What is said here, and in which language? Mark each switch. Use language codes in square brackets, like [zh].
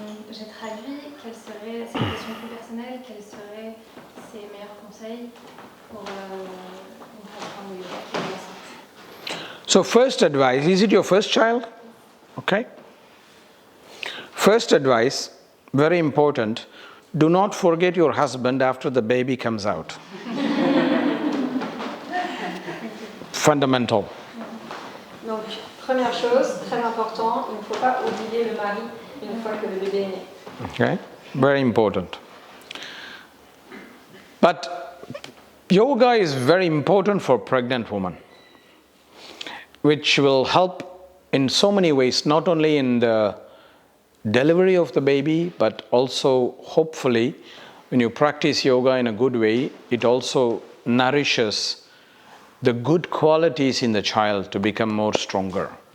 [fr] J'ai traduit, quelle serait, c'est une question plus personnelle, quels seraient ses meilleurs conseils pour une pratique de yoga qui est enceinte? [en] So first advice, is it your first child? Okay. First advice, very important, do not forget your husband after the baby comes out. Fundamental. [fr] Donc première chose, très important, il ne faut pas oublier le mari une fois que le bébé est né. [en] Okay, very important. But yoga is very important for pregnant women, which will help in so many ways, not only in the delivery of the baby, but also hopefully when you practice yoga in a good way, it also nourishes the good qualities in the child to become more stronger.